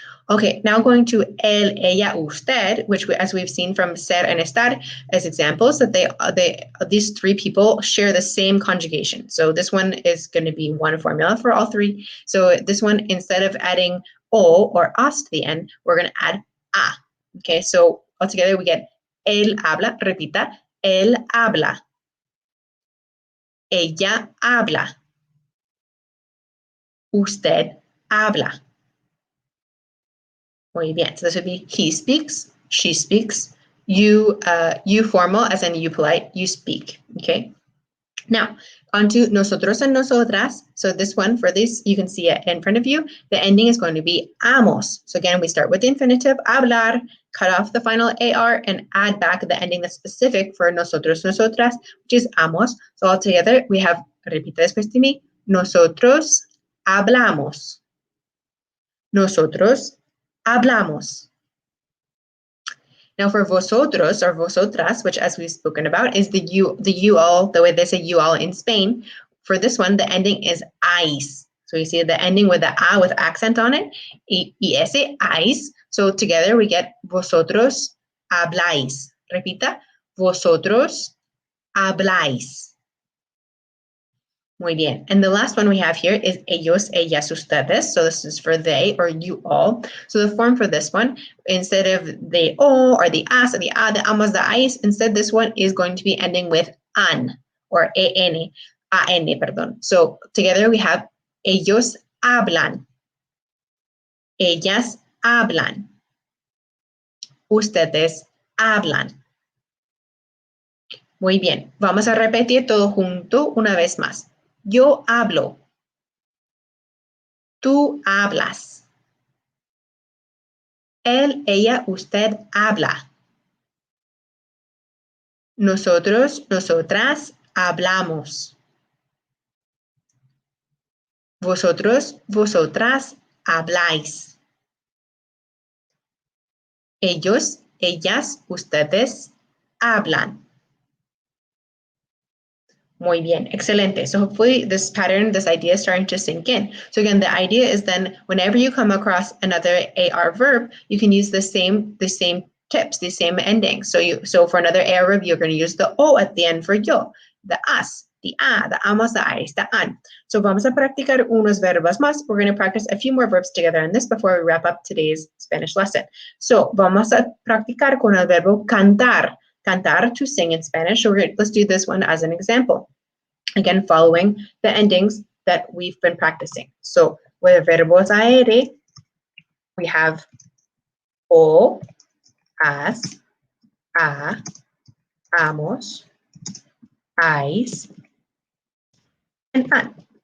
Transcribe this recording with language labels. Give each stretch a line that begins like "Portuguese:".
English: Okay, now going to él, ella, usted, which as we've seen from ser and estar as examples, that these three people share the same conjugation. So this one is going to be one formula for all three. So this one, instead of adding o or as to the end, we're going to add a. Okay, so altogether we get
Spanish: él habla, repita, él habla. Ella habla. Usted habla. Muy bien.
English: So this would be he speaks, she speaks, you formal, as in you polite, you speak. Okay. Now, on to nosotros and nosotras. So this one, for this, you can see it in front of you. The ending is going to be amos. So again, we start with the infinitive, hablar, cut off the final AR, and add back the ending that's specific for nosotros, nosotras, which is amos. So altogether, we have,
Spanish: repita después de mí, nosotros hablamos. Nosotros hablamos.
English: Now for vosotros or vosotras, which as we've spoken about is the you all, the way they say you all in Spain. For this one, the ending is ais. So you see the ending with the a with accent on it, es, ais. So together we get
Spanish: vosotros habláis. Repita, vosotros habláis. Muy bien.
English: And the last one we have here is ellos, ellas, ustedes. So this is for they or you all. So the form for this one, instead of the o or the as or the a, the amos, the ais, instead this one is going to be ending with an or an, perdón. So together we have
Spanish: ellos hablan, ellas hablan, ustedes hablan. Muy bien, vamos a repetir todo junto una vez más. Yo hablo. Tú hablas. Él, ella, usted habla. Nosotros, nosotras hablamos. Vosotros, vosotras habláis. Ellos, ellas, ustedes hablan. Muy bien, excelente.
English: So hopefully this pattern, this idea is starting to sink in. So again, the idea is then whenever you come across another AR verb, you can use the same tips, the same endings. So for another AR verb, you're going to use the O at the end for yo, the as, the a, the amos, the ais, the an.
Spanish: So vamos a practicar unos verbos más.
English: We're going to practice a few more verbs together on this before we wrap up today's Spanish lesson.
Spanish: So vamos a practicar con el verbo cantar.
English: Cantar, to sing in Spanish. So let's do this one as an example. Again, following the endings that we've been practicing. So with verbos aere, we have o, as, a, amos, ais, and an.